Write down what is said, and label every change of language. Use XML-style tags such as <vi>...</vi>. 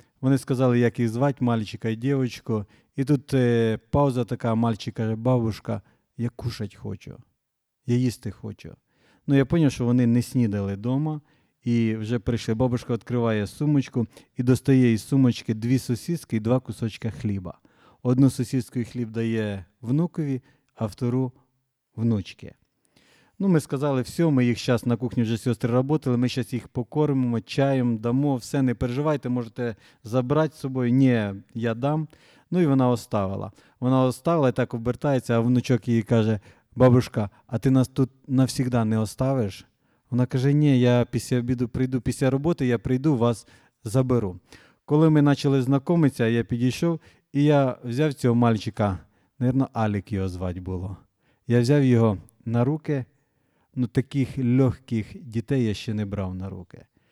<uk>Вони сказали, як їх звати, мальчика і дівчинку. І тут пауза така, мальчик каже, бабушка, я кушати хочу, я їсти хочу. Ну, я зрозумів, що вони не снідали вдома. І вже прийшли, бабушка відкриває сумочку і достає із сумочки дві сосиски і два кусочки хліба. Одну сосиску і хліб дає внукові, а втору – внучки.</uk> <ru>Ну, мы сказали, все, мы их сейчас на кухне уже сестры работали, мы сейчас их покормим, чаем, дамо, все, не переживайте, можете забрать с собой.</ru> <uk>Не, я дам. Ну, и вона оставила. Вона оставила и так обертається, а внучок ей каже:</uk> <ru>бабушка, а ты нас тут навсегда не оставишь?</ru> <uk>Вона каже: не, я після обіду прийду, після роботи я прийду, вас заберу. Коли ми начали знакомиться, я підійшов, і я взяв цього мальчика, наверно, Алік його звать було. Я взяв його на руки, ну, таких легких дітей я ще не брав на руки.</uk>